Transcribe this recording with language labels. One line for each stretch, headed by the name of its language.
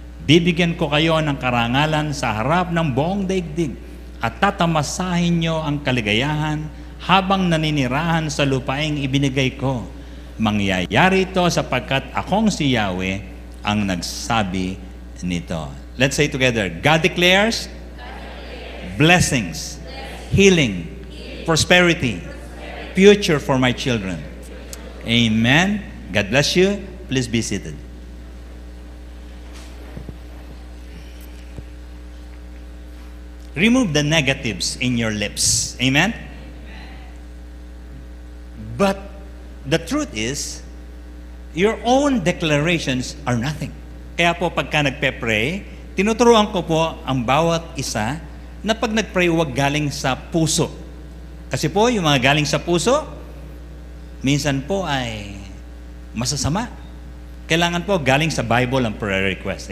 Filipino: Bibigyan ko kayo ng karangalan sa harap ng buong daigdig at tatamasahin nyo ang kaligayahan habang naninirahan sa lupaing ibinigay ko. Mangyayari ito sapagkat akong si Yahweh ang nagsabi nito.
English: Let's say together, God declares blessings, healing, prosperity, future for my children. Amen. God bless you. Please be seated. Remove the negatives in your lips. Amen? But the truth is, your own declarations are nothing.
Filipino: Kaya po pagka nagpe-pray, tinuturuan ko po ang bawat isa na pag nag-pray, huwag galing sa puso. Kasi po, yung mga galing sa puso, minsan po ay masasama. Kailangan po galing sa Bible ang prayer request.